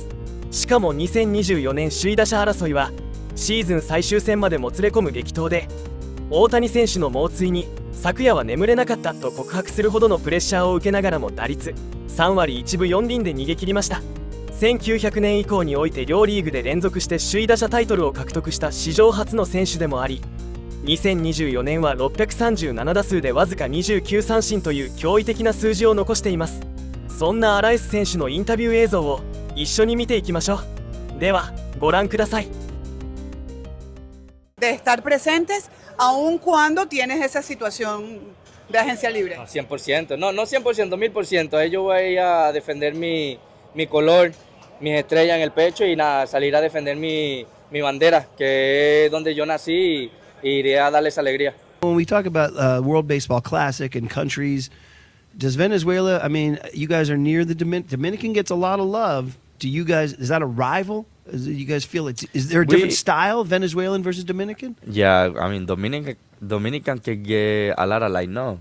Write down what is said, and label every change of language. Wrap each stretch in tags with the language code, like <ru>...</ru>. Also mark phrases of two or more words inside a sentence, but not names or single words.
<ja>しかも2024年首位打者争いはシーズン最終戦までもつれ込む激闘で、大谷選手の猛追に昨夜は眠れなかったと告白するほどのプレッシャーを受けながらも打率3割1分4厘で逃げ切りました。1900年以降において両リーグで連続して首位打者タイトルを獲得した史上初の選手でもあり、2024年は637打数でわずか29三振という驚異的な数字を残しています。そんなアラエス選手のインタビュー映像を一緒に見ていきましょう。ではご覧ください。</ja> <es>De estar presentes aun cuando tienes esa situación de agencia libre. 100%, no 100%, 1000%. Ahí yo voy a defender mi color, mis estrellas en el pecho y nada, salir a defender mi bandera, que es donde yo nací, y iré a darles alegría.</es> <en>When we talk about World Baseball Classic and countries, does Venezuela, I mean, you guys are near the Dominican gets a lot of love. Do you guys, is that a rival? Do you guys feel it? Is there a different style, Venezuelan versus Dominican? Yeah, I mean, Dominican can get a lot of like, no.</en>